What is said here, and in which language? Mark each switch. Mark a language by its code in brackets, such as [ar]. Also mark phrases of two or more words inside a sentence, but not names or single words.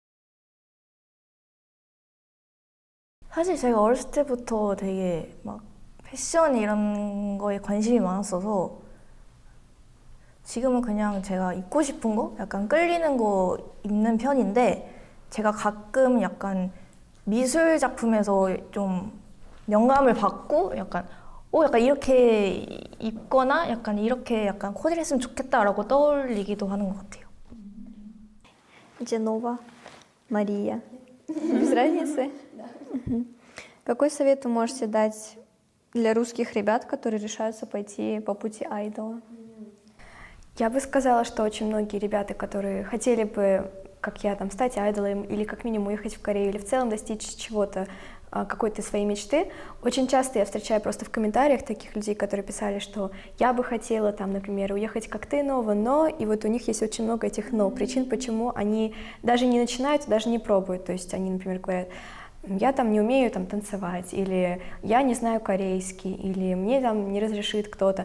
[ko] 사실 제가 어렸을 때부터 되게 막 패션 이런 거에 관심이 많았어서 지금은 그냥 제가 입고 싶은 거, 약간 끌리는 거 입는 편인데 제가 가끔 약간 미술 작품에서 좀 영감을 받고 약간 이렇게 입거나 약간 이렇게 약간 코디를 했으면 좋겠다라고 떠올리기도 하는 것 같아요. [ru] Дженова, Мария. Без разницы? Какой совет вы можете дать для русских ребят, которые решаются пойти по пути айдола? Я бы сказала, что очень многие ребята, которые хотели бы, как я, там, стать айдолом или как минимум уехать в Корею или в целом достичь чего-то, какой-то своей мечты, очень часто я встречаю просто в комментариях таких людей, которые писали, что я бы хотела, там, например, уехать как ты, но, и вот у них есть очень много этих «но», причин, почему они даже не начинают, даже не пробуют, то есть они, например, говорят: я там не умею там танцевать, или я не знаю корейский, или мне там не разрешит кто-то.